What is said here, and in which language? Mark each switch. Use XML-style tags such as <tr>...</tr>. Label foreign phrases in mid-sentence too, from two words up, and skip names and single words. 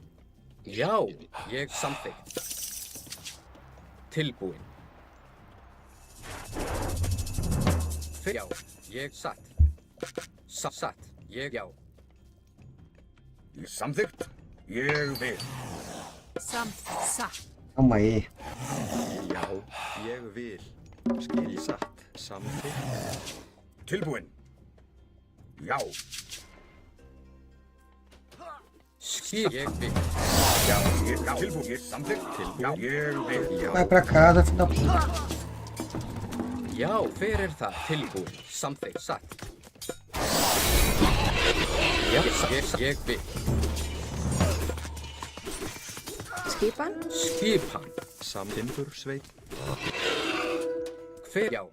<is>Já. Ég samþykkt. Tilbúin. Hver? Já. Ég satt. Satt. Ég já. Samþykkt. Ég vil. Satt.</is> <pt>Calma aí.</pt> <is>Já. Ég vil. Skil satt. Samþykkt. Tilbúinn. Já. Skip. Ég vil. Já, ég tilbúinn. Ég samþykkt. Já, ég vil. Já.</is> <pt>Vai pra casa, filho da puta.</pt> <is>Já. Hver er það? Tilbúin. Samþykkt. Satt. Já. Ég vil. Skipan. Skipan. Timbursveit. Hver? Já.</is>